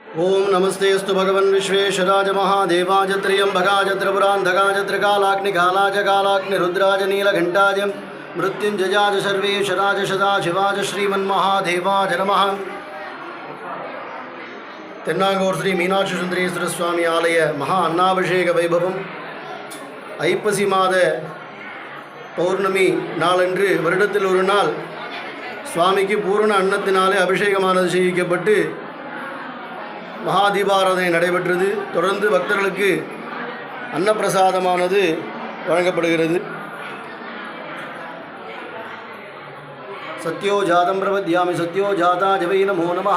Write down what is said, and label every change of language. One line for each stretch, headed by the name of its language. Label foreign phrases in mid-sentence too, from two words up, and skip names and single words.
Sanskrit: ओम नमस्तेस्तु भगवन् विश्वेश्वराय महादेवाय त्र्यंबकाय त्रिपुरान्धकाय त्रिकालाग्निकालाय कालाग्निरुद्राय नीलघण्टाय मृत्युञ्जयाय सर्वेश्वराय सदाशिवाय श्रीमन्महादेवाय नमः।
Tamil: தென்னாங்கூர் ஸ்ரீ மீனாட்சி சுந்தரேஸ்வர சுவாமி ஆலய மகா அன்னாபிஷேக வைபவம் ஐப்பசி மாத பௌர்ணமி நாளன்று வருடத்தில் ஒரு நாள் சுவாமிக்கு பூரண அன்னத்தினாலே அபிஷேகமானது செய்விக்கப்பட்டு மகாதீபாராதனை நடைபெற்றது. தொடர்ந்து பக்தர்களுக்கு அன்னப்பிரசாதமானது வழங்கப்படுகிறது.
Sanskrit: सत्यो जातं प्रपद्यामि सत्यो जाताय वै नमो नमः।